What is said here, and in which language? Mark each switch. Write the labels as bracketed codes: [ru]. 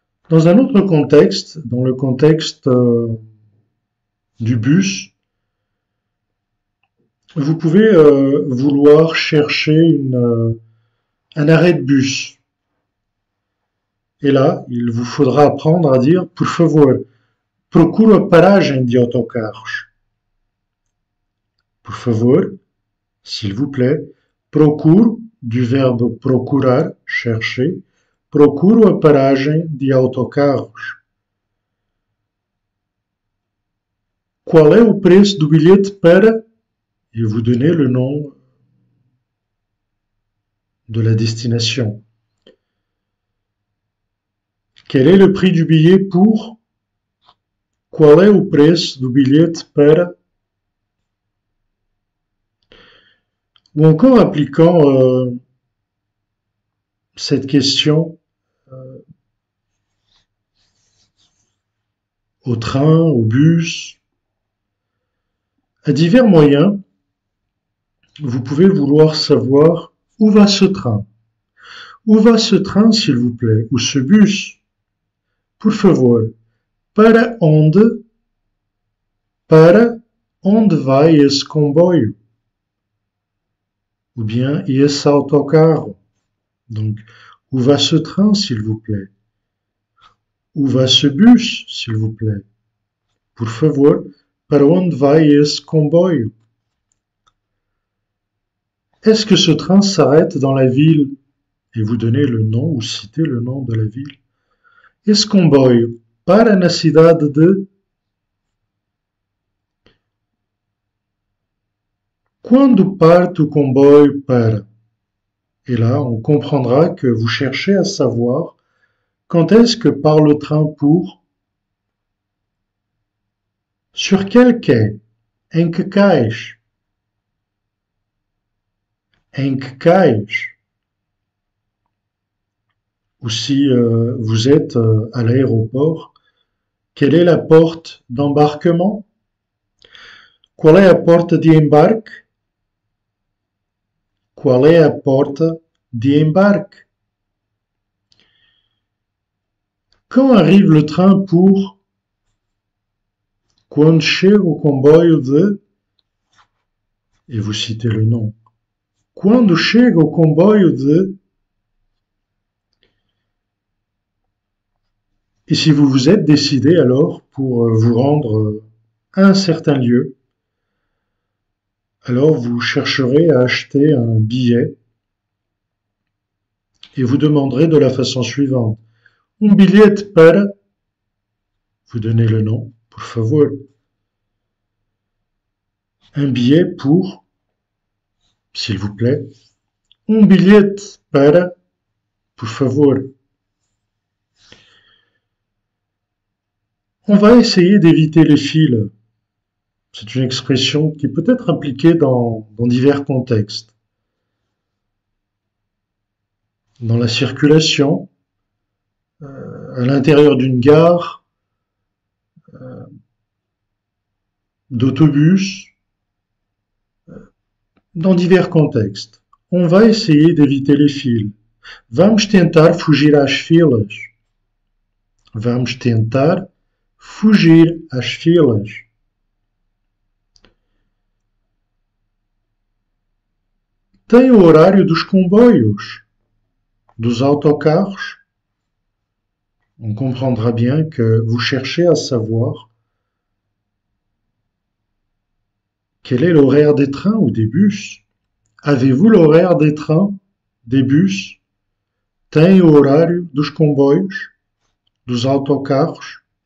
[fr] Dans un autre contexte, dans le contexte du bus, vous pouvez vouloir chercher un arrêt de bus. Et là, il vous faudra apprendre à dire « [pt] Por favor, procure a paragem de autocarros ». Por favor, [fr] s'il vous plaît, [pt] procure [fr] du verbe procurar, chercher. [pt] Procuro a paragem de autocarros. Qual é o preço do bilhete para... [fr] Et vous donnez le nom de la destination. Quel est le prix du billet pour... [pt] Qual é o preço do bilhete para... [fr] Ou encore appliquant cette question au train, au bus, à divers moyens, vous pouvez vouloir savoir où va ce train. Où va ce train, s'il vous plaît, ou ce bus? [pt] Por favor, para onde vai esse comboio? [fr] Ou bien [pt] esse autocarro. [fr] Donc, où va ce train, s'il vous plaît? Où va ce bus, s'il vous plaît? [pt] Por favor, para onde vai esse comboio? [fr] Est-ce que ce train s'arrête dans la ville? Et vous donnez le nom ou citez le nom de la ville. [pt] Esse comboio para na cidade de... Quando parte o comboio para? [fr] Et là, on comprendra que vous cherchez à savoir quand est-ce que part le train pour... Sur quel quai? [pt] Em que cais? Em que cais? [fr] Ou si vous êtes à l'aéroport, quelle est la porte d'embarquement? [pt] Qual é a porta de embarque? Qual é a porta de embarque? [fr] Quand arrive le train pour... [pt] Quando chega o comboio de... [fr] Et vous citez le nom. [pt] Quando chega o comboio de... [fr] Et si vous vous êtes décidé alors pour vous rendre à un certain lieu, alors vous chercherez à acheter un billet et vous demanderez de la façon suivante. [pt] Bilhete para... [fr] Vous donnez le nom, [pt] por favor. [fr] Un billet pour... S'il vous plaît. [pt] Bilhete para... Por favor. [fr] On va essayer d'éviter les fils. C'est une expression qui peut être appliquée dans divers contextes. Dans la circulation, à l'intérieur d'une gare, d'autobus, dans divers contextes. On va essayer d'éviter les fils. [pt] Vamos tentar fugir às filas. Vamos tentar fugir às filas. Tem o horário dos comboios, dos autocarros. [fr] On comprendra bien que vous cherchez à savoir quel est l'horaire des trains ou des bus. Avez-vous l'horaire des trains, des bus? [pt] Tem o horário dos comboios, dos autocarros?